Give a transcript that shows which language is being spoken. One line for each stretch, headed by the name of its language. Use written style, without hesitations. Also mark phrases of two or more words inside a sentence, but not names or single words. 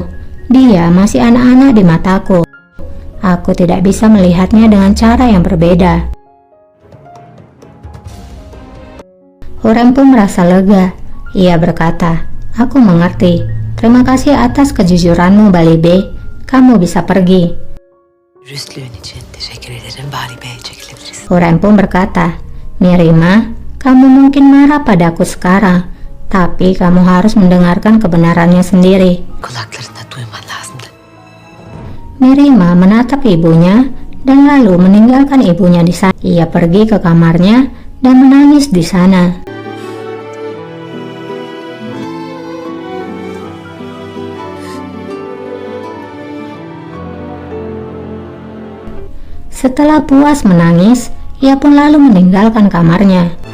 Indonesian: Dia masih anak-anak di mataku. Aku tidak bisa melihatnya dengan cara yang berbeda. Hurrem pun merasa lega. Ia berkata, aku mengerti. Terima kasih atas kejujuranmu, Balibe. Kamu bisa pergi.
Turkish: Dürüstlüğün için teşekkür ederim Bali Bey, çekilebiliriz.
Indonesian: Hurrem pun berkata, Merimah, kamu mungkin marah padaku sekarang, tapi kamu harus mendengarkan kebenarannya sendiri.
Turkish: Kulaklarında duyman lazımdı.
Indonesian: Merimah menatap ibunya dan lalu meninggalkan ibunya di sana. Ia pergi ke kamarnya dan menangis di sana. Setelah puas menangis, ia pun lalu meninggalkan kamarnya.